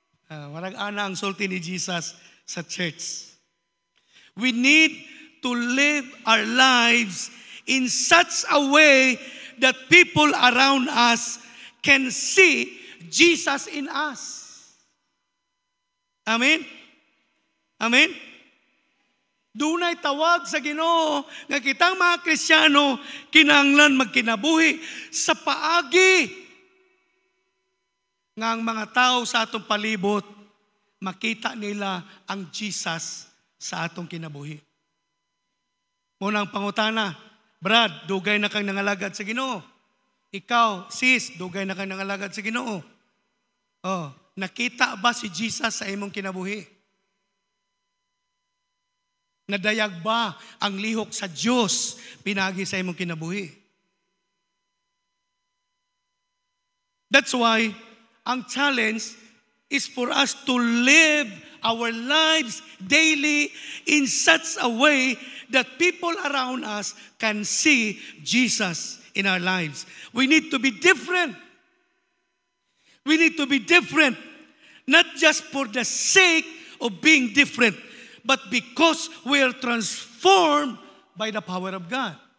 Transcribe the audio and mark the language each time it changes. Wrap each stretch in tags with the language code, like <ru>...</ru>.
<ceb>Marag ana ang sulti ni Jesus sa church.</ceb> <en>We need to live our lives in such a way that people around us can see Jesus in us. Amen? Amen?</en> <ceb>Dunay tawag sa Ginoo nga kitang mga Kristiyano kinahanglan magkinabuhi sa paagi nga ang mga tao sa atong palibot makita nila ang Jesus sa atong kinabuhi. Unang pangutana, Brad, dugay na kang nangalagad sa Ginoo. Ikaw, sis, dugay na kang nangalagad sa Ginoo. Nakita ba si Jesus sa imong kinabuhi? Nadayag ba ang lihok sa Diyos pinagi sa imong kinabuhi?</ceb> <en>That's why</en> <ceb>ang</ceb> <en>challenge is for us to live our lives daily in such a way that people around us can see Jesus in our lives. We need to be different. We need to be different, not just for the sake of being different, but because we are transformed by the power of God.</en>